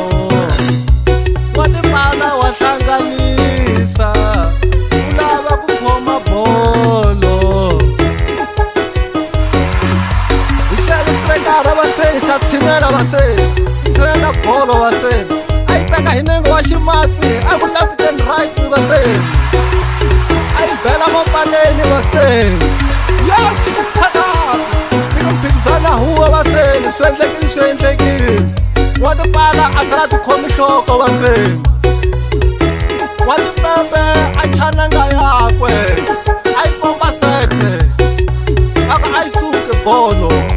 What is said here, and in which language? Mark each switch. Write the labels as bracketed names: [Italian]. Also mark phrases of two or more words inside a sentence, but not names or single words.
[Tsonga] Wa tipala wa hlanganisa, u lava ku khoma bolo. Hi xele striker va se xa tshinela va se, xi tshinela bolo va se, a yi teka hi nenge wa ximatsi, a ku [English] left and right [Tsonga] va se, a yi bela mapaleni va se. Yes, hi ku phikizana huwa va se, swi endlekile swi endlekile. Wa tipala a sala ti khomi nhloko va se, wa tipembe a chananga yakwe, a yi komba sete, a ku a yi suke bolo.